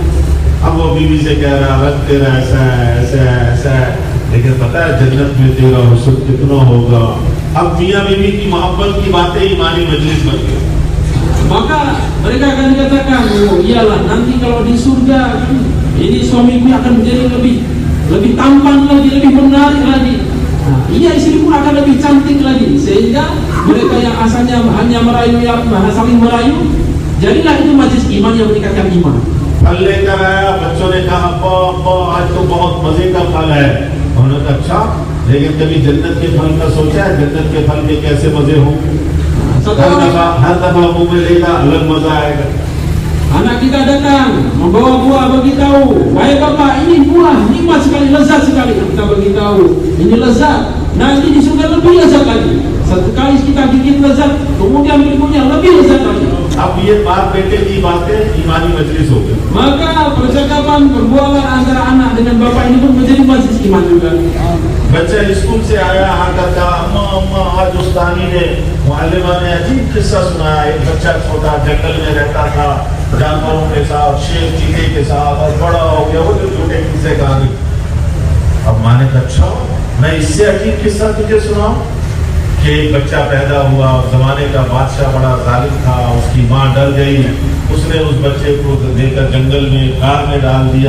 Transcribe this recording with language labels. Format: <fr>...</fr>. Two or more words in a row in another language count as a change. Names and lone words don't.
<hi>अब वो बीवी से कह रहा रंग तेरा ऐसा है, ऐसा है, ऐसा है, लेकिन पता है जन्नत में तेरा हुस्न कितना होगा। अब मियाँ बीवी की मोहब्बत की बातें ईमानी मजलिस बन गई।</hi> <ms>Maka mereka akan dikatakan, oh iyalah nanti kalau di surga ini suamiku akan menjadi lebih tampan lagi, lebih menarik lagi. Nah, iya istri pun akan lebih cantik lagi, sehingga mereka yang asalnya hanya merayu, saling merayu, jadilah itu majlis iman yang meningkatkan iman.</ms> <hi>फल लेकर आया, बच्चों ने कहा अब्बा अब्बा आज तो बहुत मजे का फल है। उन्होंने कहा अच्छा, लेकिन कभी जन्नत के फल का सोचा है, जन्नत के फल के कैसे मजे हों। हर दफा मुंह में लेगा अलग मजा आएगा।</hi> <ms>Anak kita datang membawa buah, beritahu, wahai bapak ini buah nikmat sekali, lezat sekali. Kita beritahu ini lezat, nanti di surga lebih lezat lagi. Satu kali kita gigit lezat, kemudian berikutnya lebih lezat lagi.</ms> <hi>अब ये बाप बेटे की बातें ईमानी मजलिस हो गई।</hi> <ms>Maka percakapan perbualan antara anak dengan bapak ini pun menjadi majlis iman juga.</ms> <hi>बच्चा स्कूल से आया, आकर कहा अम्मा अम्मा आज उस्तानी ने मुअल्लिमा ने अजीब किस्सा सुनाया। एक बच्चा छोटा जंगल में रहता था जानवरों के साथ, शेर चीते के साथ, और बड़ा हो गया वो जो छोटे किस्से कहानी। अब माँ ने कहा अच्छा, मैं इससे अजीब किस्सा तुझे सुनाऊं कि एक बच्चा पैदा हुआ, जमाने का बादशाह बड़ा जालिम था, उसकी माँ डर गई, उसने उस बच्चे को लेकर जंगल में कार में डाल दिया।</hi>